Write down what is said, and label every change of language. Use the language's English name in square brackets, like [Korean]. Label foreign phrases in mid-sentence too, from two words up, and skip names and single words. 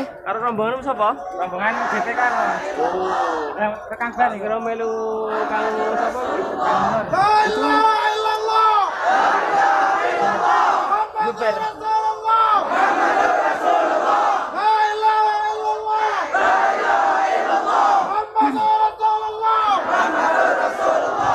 [Javanese] Karo rombongan sapa? Rombongan GTK. Oh. Rekan band Kira melu Kang sapa? [Arabic] لا إله إلا الله. [Javanese] Luber. [Arabic] محمد رسول الله. لا إله إلا الله. لا إله إلا الله. محمد رسول الله. محمد رسول الله.